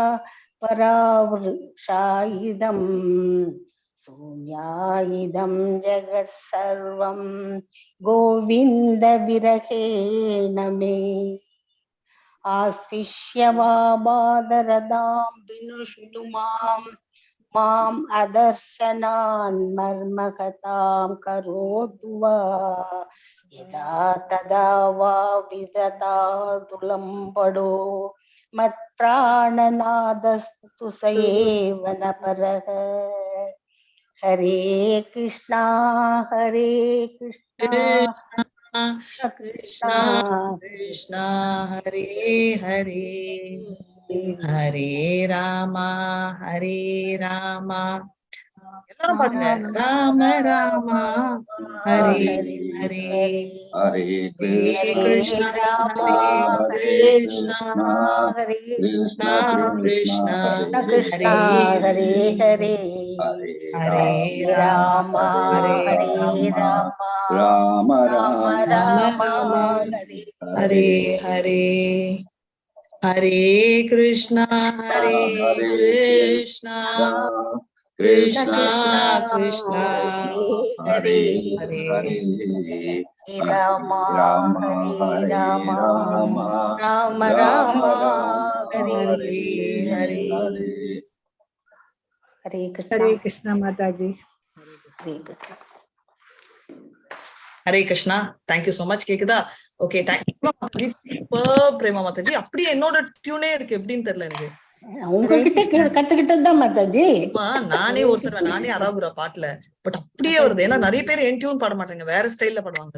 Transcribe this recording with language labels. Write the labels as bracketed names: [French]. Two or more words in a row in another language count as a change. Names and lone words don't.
[Sanskrit] परावृषायिदं शून्यायिदं जगत् सर्वं गोविन्द विरहेण मे आस्पृश्य वा बादरदां विनुष्टु माम् अदर्शनान् मर्मकथां करोतु वा यदा तदा वा विदधातुलम्बडो मत्प्राणनादस्तु स एव न परः हरे कृष्णा [Tamil] कृष्णा कृष्णा हरे हरे हरे रामा எல்லாரும் பாடுங்க ராம ராமா ஹரே ஹரே हरे கிருஷ்ணா கிருஷ்ணா हरे கிருஷ்ணா கிருஷ்ணா कृष्णा हरे हरे हरे राम हरे राम राम राम राम राम हरे हरे हरे कृष्णा कृष्णा कृष्णा कृष्णा हरे हरे राम राम हरे राम राम राम राम राम हरे हरे हरे हरे हरे कृष्णा माता जी। हरे कृष्ण ஹரே கிருஷ்ணா. [English] thank you so much. [Tamil] கேக்குதா? [English] OK, thank you super [Tamil] பிரேமா மாதாஜி. அப்படியே என்னோட டியூனே இருக்கு, எப்படின்னு தெரியல எனக்கு. உங்ககிட்ட கத்துக்கிட்டதுதான் மாதாஜி. நானே அராகுரா பாட்டுல பட் அப்படியே வருது. ஏன்னா நிறைய பேர் என் டியூன் பாட மாட்டாங்க, வேற ஸ்டைல்ல பாடுவாங்க.